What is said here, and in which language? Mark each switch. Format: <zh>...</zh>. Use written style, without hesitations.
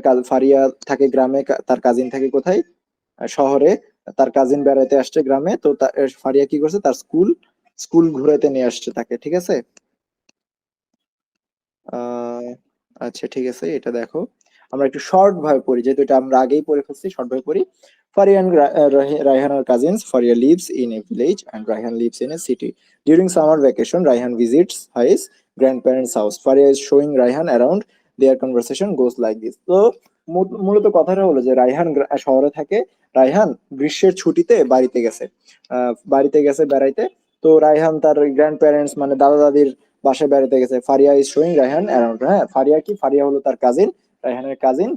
<bn>ফারিয়া থাকে গ্রামে, তার কাজিন থাকে কোথায়? শহরে। তার কাজিন বেড়াতে আসছে গ্রামে, তো ফারিয়া কি করছে, তার স্কুল ঘুরাতে নিয়ে আসছে তাকে। ঠিক আছে, আহ আচ্ছা ঠিক আছে, এটা দেখো, আমরা একটু শর্ট ভাবে পড়ি, যেহেতু এটা আমরা আগেই পড়ে ফেলছি, শর্ট ভাবে পড়ি।</bn> <en>Faria and Raihan are cousins. Faria lives in a village and Raihan lives in a city. During summer vacation, Raihan visits his grandparents' house. Faria is showing Raihan around. Their conversation goes like this.</en> <bn>তো মূলত কথাটা হলো যে রায়হান শহরে থাকে, রায়হান গ্রীষ্মের ছুটিতে বাড়িতে গেছে বেড়াইতে। তো রায়হান তার গ্র্যান্ড প্যারেন্টস মানে দাদা দাদির বাসায় বেড়াতে গেছে। Faria</bn> <en>Is showing Raihan around.</en> <bn>হ্যাঁ, ফারিয়া হলো তার কাজিন, রায়হানের কাজিন।</bn>